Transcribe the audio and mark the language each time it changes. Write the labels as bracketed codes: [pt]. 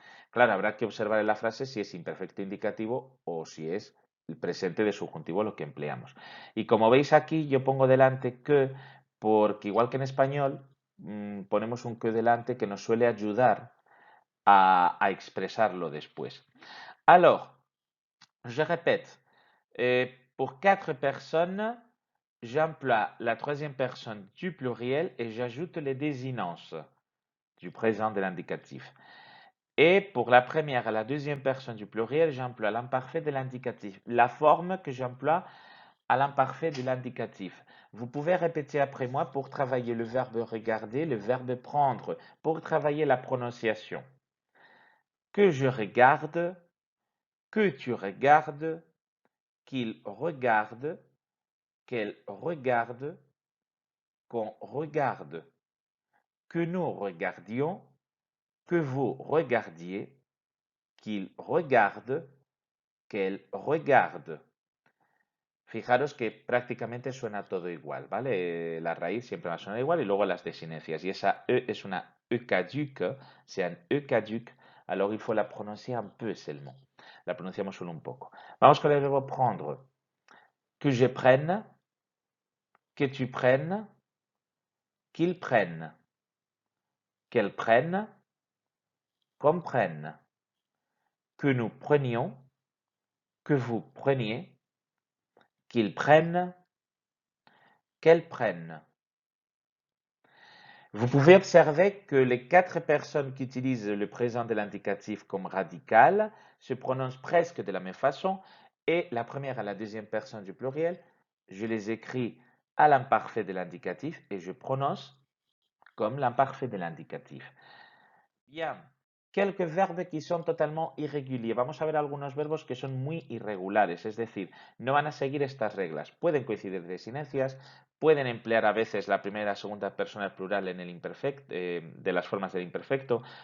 [es] Claro, habrá que observar en la frase si es imperfecto indicativo o si es el presente de subjuntivo lo que empleamos. Y como veis aquí, yo pongo delante que, porque igual que en español, ponemos un que delante que nos suele ayudar a expresarlo después. [fr] Alors, je répète, pour 4 personnes, j'emploie la troisième personne du pluriel et j'ajoute les désinences du présent de l'indicatif. Et pour la première et la deuxième personne du pluriel, j'emploie l'imparfait de l'indicatif. La forme que j'emploie à l'imparfait de l'indicatif. Vous pouvez répéter après moi pour travailler le verbe regarder, le verbe prendre, pour travailler la prononciation. Que je regarde, que tu regardes, qu'il regarde, qu'elle regarde, qu'on regarde, que nous regardions, que vous regardiez, qu'il regarde, qu'elle regarde. [es] Fijaros que prácticamente suena todo igual, ¿vale? La raíz siempre va a sonar igual y luego las desinencias. Y esa E es una E caduque, [fr] c'est un E caduque, alors il faut la prononcer un peu seulement. [es] La prononciamos solo un poco. Vamos con el verbo prendre. [fr] Que je prenne, que tu prennes, qu'il prenne, qu'elle prenne, qu'on prenne, que nous prenions, que vous preniez, qu'ils prennent, qu'elles prennent. Vous pouvez observer que les 4 personnes qui utilisent le présent de l'indicatif comme radical se prononcent presque de la même façon et la première et la deuxième personne du pluriel, je les écris à l'imparfait de l'indicatif et je prononce comme l'imparfait de l'indicatif. Bien, quelques verbes qui son totalement irréguliers. [es] Vamos a ver algunos verbos que son muy irregulares, es decir, no van a seguir estas reglas. Pueden coincidir desinencias, pueden emplear a veces la primera y la segunda persona plural en el imperfecto, de las formas del imperfecto.